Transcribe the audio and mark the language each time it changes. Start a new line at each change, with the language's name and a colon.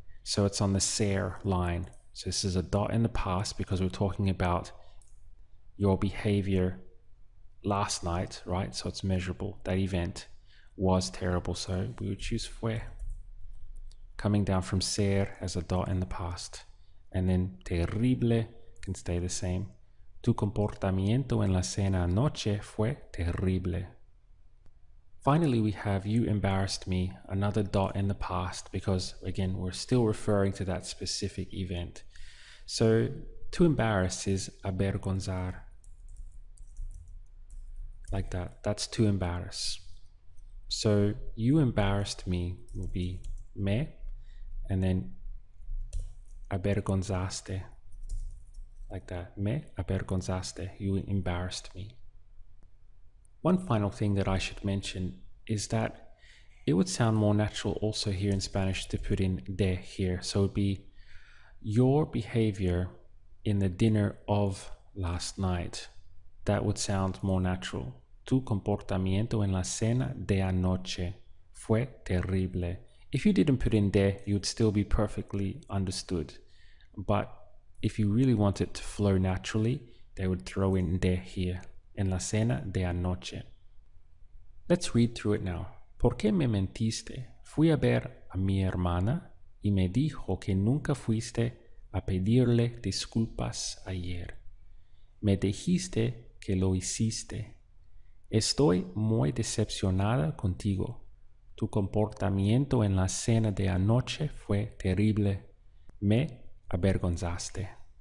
English: So it's on the ser line. So this is a dot in the past because we're talking about your behavior last night, right? So it's measurable. That event was terrible. So we would choose fue. Coming down from ser as a dot in the past. And then terrible can stay the same.
Spanish: Tu comportamiento en la cena anoche fue terrible.
English: Finally, we have you embarrassed me, another dot in the past, because again, we're still referring to that specific event. So to embarrass is avergonzar. Like that. That's to embarrass. So you embarrassed me will be me, and then avergonzaste. Like that.
Spanish: Me avergonzaste.
English: You embarrassed me. One final thing that I should mention is that it would sound more natural also here in Spanish to put in de here. So it would be your behavior in the dinner of last night. That would sound more natural.
Spanish: Tu comportamiento en la cena de anoche fue terrible.
English: If you didn't put in de, you would still be perfectly understood. But if you really want it to flow naturally, they would throw in de here.
Spanish: En la cena de anoche.
English: Let's read through it now.
Spanish: ¿Por qué me mentiste? Fui a ver a mi hermana y me dijo que nunca fuiste a pedirle disculpas ayer. Me dijiste que lo hiciste. Estoy muy decepcionada contigo. Tu comportamiento en la cena de anoche fue terrible. Me avergonzaste.